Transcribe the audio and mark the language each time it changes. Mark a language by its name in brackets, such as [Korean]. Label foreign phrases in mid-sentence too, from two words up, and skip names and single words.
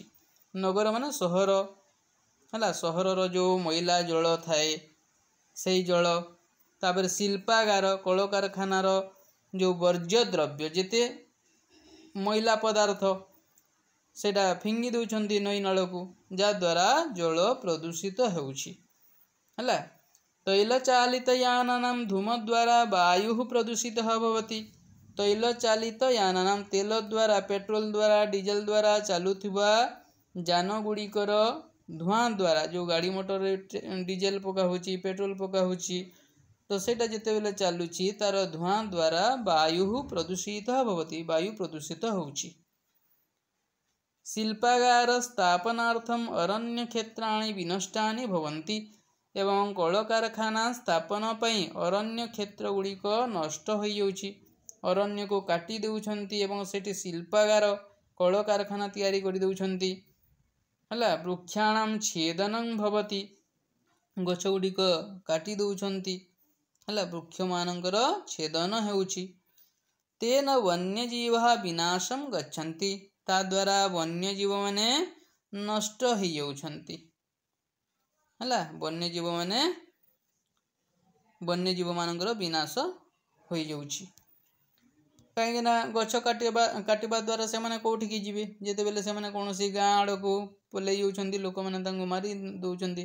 [Odia] ନଗର ମାନେ ସହର ହେ ସହରର ଯୋ ମଇଳା ଜଳ ଥାଏ ସେ ଜଳ ତାପର ଶିଳ୍ପାଗାର କଳକାରଖାନାର ଯୋ ବର୍ଜ୍ୟ ଦ୍ରବ୍ୟ ଯେତେ ମଇଳା ପଦାର୍ଥ ସେଟା ଫିଙ୍ଗି ଦଉଛନ୍ତି ନଈ ନାଳ କୁ ଯଦ୍ୱାରା ଜଳ ପ୍ରଦୂଷିତ ହେଉଛି ହଲା। [Sanskrit] तैल चालित यानानां धूम द्वारा वायु प्रदूषित भवति। तैल चालित यानानां [Odia] ତେଲ ଦ୍ୱାରା ପେଟ୍ରୋଲ ଦ୍ୱାରା ଡିଜେଲ ଦ୍ୱାରା ଚାଲୁଥିବା ଯାନ ଗୁଡ଼ିକର ଧୂଆଁ ଦ୍ୱାରା ଯୋ ଗାଡ଼ି ମୋଟର ଡିଜେଲ ପକା ହେଉଛି ପେଟ୍ରୋଲ ପକା ହେଉଛି ତ ସେଟା ଯେତେ ବେଳେ ଚାଲୁଛି ତାର ଧୂଆଁ ଦ୍ୱାରା [Sanskrit] वायु प्रदूषित भवति [Odia] ବାୟୁ ପ୍ରଦୂଷିତ ହେଉଛି। [Sanskrit] शिल्पागार स्थापनार्थम अरण्य क्षेत्राणि विनष्टानि भवन्ति [Odia] ଏବଂ କଳକାରଖାନା ସ୍ଥାପନ ପାଇଁ ଅରଣ୍ୟ କ୍ଷେତ୍ର ଗୁଡ଼ିକ ନଷ୍ଟ ହୋ ଯାଉଛି। ଅରଣ୍ୟ କୁ କାଟି ଦେଉଛନ୍ତି ଏବଂ ସେଠି ଶିଳ୍ପାଗାର କଳକାରଖାନା ତିଆରି କରି ଦେଉଛନ୍ତି ହଲା। [Sanskrit] वृक्षाणां छेदनं भवति [Odia] ଗଛ ଗୁଡ଼ିକ କାଟି ଦେଉଛନ୍ତି ହଲା ବୃକ୍ଷ ମାନଙ୍କର ଛେଦନ ହେଉଛି। [Sanskrit] तेन वन्यजीव विनाशम गच्छन्ति [Odia] ତା ଦ୍ୱାରା ବନ୍ୟଜୀବ ମାନେ ନଷ୍ଟ ହୋ ଯାଉଛନ୍ତି ହଲା। ବନ୍ୟଜୀବ ମାନଙ୍କର ବିନାଶ ହୋ ଯାଉଛି କହିଁ ଗଛ କାଟିବା ଦ୍ୱାରା ସେ ମାନେ କୋଠି କି ଜୀବେ ଯେତେ ବେଳେ ସେ ମାନେ କୋଉସି ଗାଁ ଆଡ଼ କୁ ପଳେଇ ଯାଉଛନ୍ତି ଲୋକ ମାନେ ତାଙ୍କୁ ମାରି ଦଉଛନ୍ତି।